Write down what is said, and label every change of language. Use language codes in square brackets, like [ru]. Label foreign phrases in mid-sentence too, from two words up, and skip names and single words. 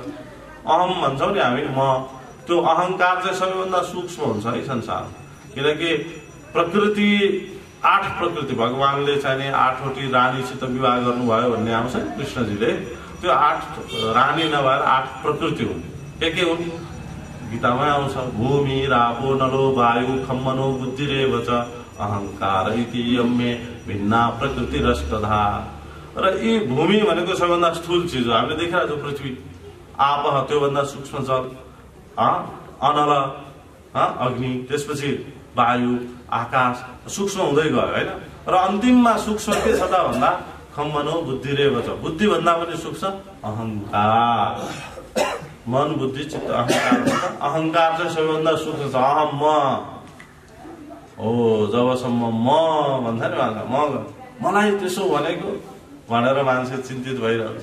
[ne] अहम भन्छौँ नि हामी, म, त्यो अहंकार चाहिँ सबैभन्दा सूक्ष्म हुन्छ है संसारमा। किनकि प्रकृति 8 प्रकृति भगवानले चाहिने 8वटी रानीसित विवाह गर्नुभयो भन्ने आउँछ नि कृष्णजीले। त्यो 8 रानी नभएर 8 प्रकृति हुन्। के हुन्? गीतामै आउँछ, [sa] भूमि रापो नलो वायु खम मनो बुद्धिरेव च अहंकार इति यम्मे भिन्ना प्रकृति रष्टधा। [ne] र यी भूमि भनेको सबैभन्दा स्थूल चिज हो, हामीले देखिरहेको छ पृथ्वी। आप त्योभन्दा सूक्ष्म जल, अनल अग्नि, त्यसपछि वायु, आकाश सूक्ष्म हुँदै गयो हैन। र अन्तिममा सूक्ष्म के छ त भन्दा [sa] खम मनो बुद्धिरेव च, [ne] बुद्धि भन्दा पनि सूक्ष्म अहंकार। मन, बुद्धि, चित्त, अहंकार। अहंकार चाहिँ सबैभन्दा सूक्ष्म छ। अहम म हो, जबसम्म म भन्छ नि मलाई त्यसो भनेको भनेर मान्छे चिन्तित भइरहन्छ।